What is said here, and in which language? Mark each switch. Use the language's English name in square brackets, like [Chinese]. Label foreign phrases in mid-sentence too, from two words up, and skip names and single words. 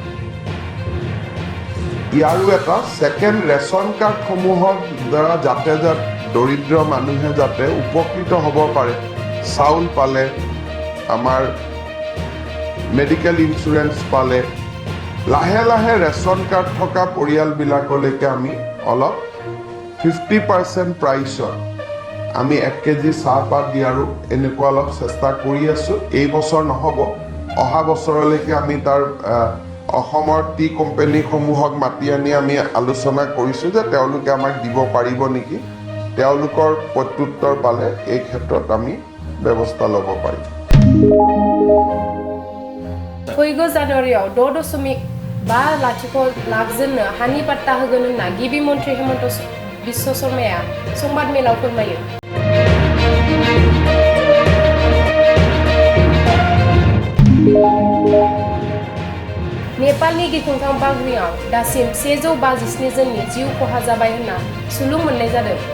[Assamese] ইয়াৰো এটা ছেকেণ্ড ৰেচন কাৰ্ডসমূহৰ দ্বাৰা যাতে দৰিদ্ৰ মানুহে যাতে উপকৃত হ'ব পাৰে, চাউল পালে, আমাৰ [English] medical insurance [Assamese] পালে, লাহে লাহে [English] ration card [Assamese] থকা পৰিয়ালবিলাকলৈকে আমি অলপ 50% প্ৰাইচত আমি 1 কেজি চাহপাত দিয়াৰো এনেকুৱা অলপ চেষ্টা কৰি আছোঁ। এই বছৰ নহ'ব, অহা বছৰলৈকে আমি তাৰ অসমৰ টি কোম্পানীসমূহক মাতি আনি আমি আলোচনা কৰিছোঁ যে তেওঁলোকে আমাক দিব পাৰিব নেকি। তেওঁলোকৰ প্ৰত্যুত্তৰ পালে এই ক্ষেত্ৰত আমি ব্যৱস্থা ল'ব পাৰিম। [Bodo] फैगौ जानुवारियाव 6.5 लाख जोननो हानि पाट्टा होगोन होनना गिबि मन्त्रि हिमन्त बिश्व शर्माया संबाद मेलाव फोरमायो। नेपालनि गिख्रंथाव बांग्रिआव दासिम 157 जननि जिउ खहा जाबाय होनना सुलुं मोननाय जादों।